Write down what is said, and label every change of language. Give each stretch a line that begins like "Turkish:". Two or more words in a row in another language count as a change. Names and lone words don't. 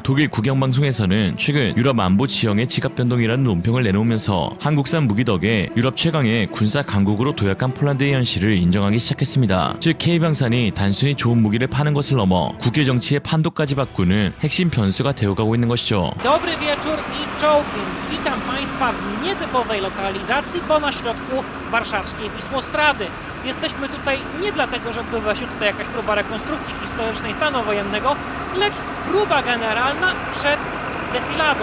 Korean: 독일 국영방송에서는 최근 유럽 안보 지형의 지각 변동이라는 논평을 내놓으면서 한국산 무기 덕에 유럽 최강의 군사 강국으로 도약한 폴란드의 현실을 인정하기 시작했습니다. 즉 K방산이 단순히 좋은 무기를 파는 것을 넘어 국제 정치의 판도까지 바꾸는 핵심 변수가 되어가고 있는 것이죠.
Polish: Dobry wieczór i czołgiem. Witam Państwa w nietypowej lokalizacji, bo na środku warszawskiej Wisłostrady. Jesteśmy tutaj nie dlatego, że odbywa się tutaj jakaś próba rekonstrukcji historycznej stanu wojennego, lecz próba generalna przed defiladą.